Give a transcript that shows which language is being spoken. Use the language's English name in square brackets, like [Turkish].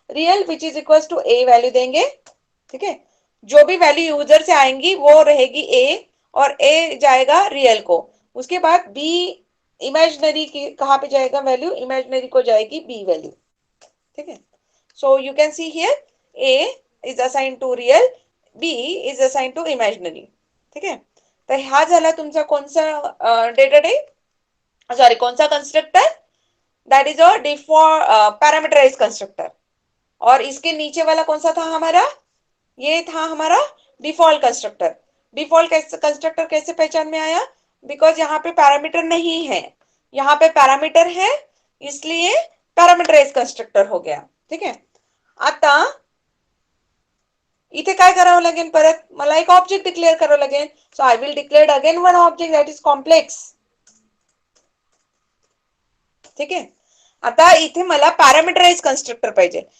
[Hindi] Real which is equal to A value देंगे. ठीक है, जो भी वैल्यू यूजर से आएंगी वो रहेगी ए, और ए जाएगा रियल को. उसके बाद बी इमेजिनरी की कहाँ पे जाएगा वैल्यू? इमेजिनरी को जाएगी बी वैल्यू. ठीक है, [English] So you can see here A is assign to real, B is assign to imaginary. [Marathi] ठीक है, तर हा झाला तुमचा कोणचा डेटा टाइप, सॉरी कोणचा constructor? [English] That is a default parameterized constructor. [Hindi] और इसके नीचे वाला कौन सा था हमारा? ये था हमारा डिफॉल्ट कंस्ट्रक्टर. डिफॉल्ट कंस्ट्रक्टर कैसे पहचान में आया? बिकॉज यहाँ पे पैरामीटर नहीं है, यहाँ पे पैरामीटर है, इसलिए पैरामीटराइज कंस्ट्रक्टर हो गया. [Marathi] ठीक है, आता इथे काय करावं लागेल? परत मला एक ऑब्जेक्ट डिक्लेअर करावं लागेल. [English] So I will declare again one object that is complex. [Marathi] ठीक आहे, आता इथे मला पॅरामीटराइज कंस्ट्रक्टर पाहिजे.